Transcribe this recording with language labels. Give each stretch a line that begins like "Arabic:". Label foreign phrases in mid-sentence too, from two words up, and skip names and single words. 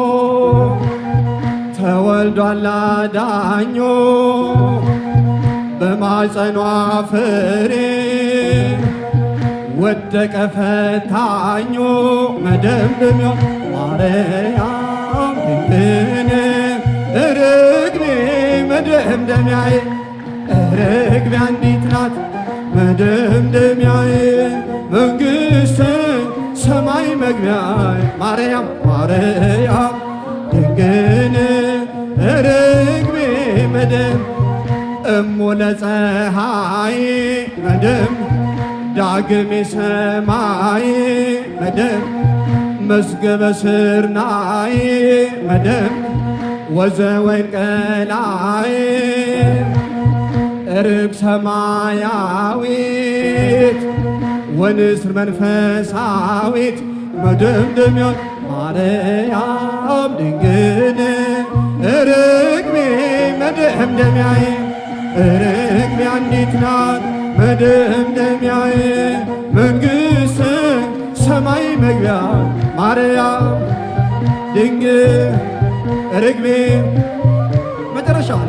Amharic: ተወልዷል አዳኞ በማፀኗ ፍሬ ወደቀ ፈታኞ መደምደሚያ ማርያም ድንግል ርግቤ መደምደሚያዬ ርግቤ አንዲት ናት መደምደሚያዬ መንግሥተ ሰማይ መግቢያ ማርያም ድንግል ርግቤ መደም
Geez: እሙ ለፀሐይ
Amharic: መደም ዳግም የሰማይ መደም
Geez: መዝገበ ስርናይ
Amharic: መደም
Geez: ወዘወይን ቀላይ ርግብ ሰማያዊት ወንስር መንፈሳዊት
Amharic: መደምደሚያ ማርያም ድንግል ርግቤ መደምደሚያዬ ርግቤ አንዲት ናት መደምደሚያዬ መንግሥተ ሰማይ መግቢያ ማርያም ድንግል ርግቤ መጨረሻ